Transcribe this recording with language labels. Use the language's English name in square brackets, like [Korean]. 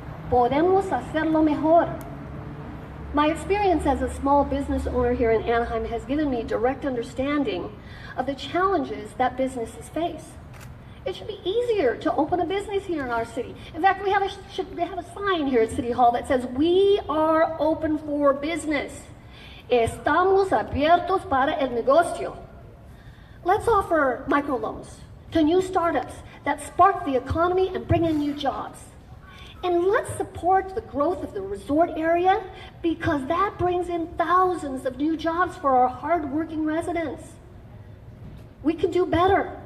[Spanish] Podemos hacerlo mejor. [English] My experience as a small business owner here in Anaheim has given me direct understanding of the challenges that businesses face. It should be easier to open a business here in our city. In fact, we have a sign here at City Hall that says, "We are open for business. [Spanish] Estamos abiertos para el negocio." [English] Let's offer microloans to new startups that spark the economy and bring in new jobs. And let's support the growth of the resort area because that brings in thousands of new jobs for our hardworking residents. We can do better.